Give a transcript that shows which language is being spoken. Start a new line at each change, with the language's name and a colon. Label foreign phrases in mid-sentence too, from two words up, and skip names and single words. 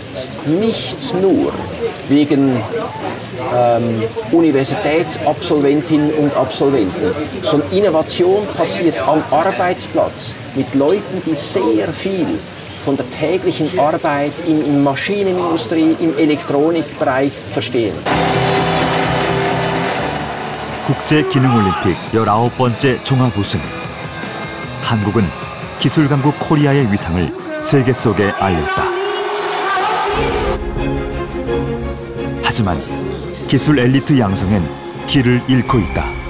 German: Nicht nur wegen Universitätsabsolventinnen und Absolventen, sondern Innovation passiert am Arbeitsplatz mit Leuten, die sehr viel von der täglichen Arbeit in Maschinenindustrie, im Elektronikbereich verstehen.
Korean: 국제기능올림픽 19번째 종합우승. 한국은 기술강국 코리아의 위상을 세계 속에 알렸다. 하지만 기술 엘리트 양성엔 길을 잃고 있다.